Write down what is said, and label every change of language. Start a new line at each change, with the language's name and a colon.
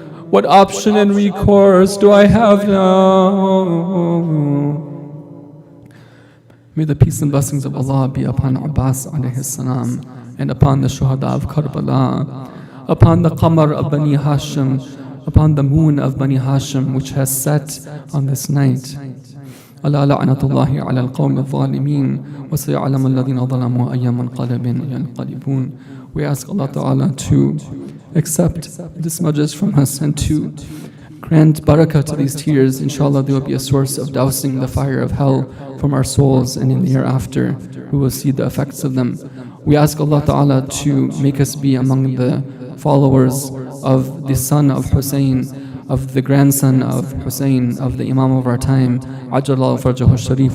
English: What option and recourse do I have now? May the peace and blessings of Allah be upon Abbas alayhi salam, and upon the shuhada of Karbala, upon the qamar of Bani Hashim, upon the moon of Bani Hashim which has set on this night.
Arabic: ألا لعنة الله على القوم الظالمين وسيعلم الذين ظلموا أي منقلب ينقلبون.
English: We ask Allah Ta'ala to accept this majlis from us and to grant barakah to these tears. Inshallah, they will be a source of dousing the fire of hell from our souls, and in the hereafter we will see the effects of them. We ask Allah Ta'ala to make us be among the followers of the son of Hussein, of the grandson of Hussein, of the Imam of our time, Ajjallahu Farjahu Sharif.